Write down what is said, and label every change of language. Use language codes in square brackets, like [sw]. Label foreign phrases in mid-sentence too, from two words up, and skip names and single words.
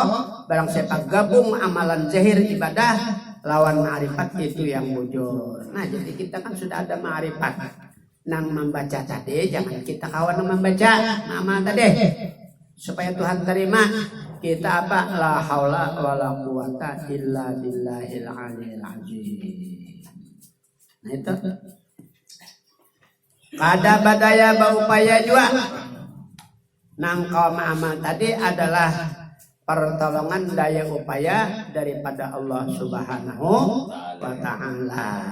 [bjn] Barang siapa gabung amalan zahir ibadah lawan ma'rifat itu yang bujur. Nah jadi kita kan sudah ada ma'rifat. Nang membaca tadi jangan kita kawan membaca nama tadi supaya Tuhan terima kita apa [ar] لا حول ولا قوة إلا بالله العلي العظيم. [bjn] Nah itu pada badaya berupaya juga nang kaum amal tadi adalah pertolongan daya upaya daripada Allah [ar] سبحانه وتعالى.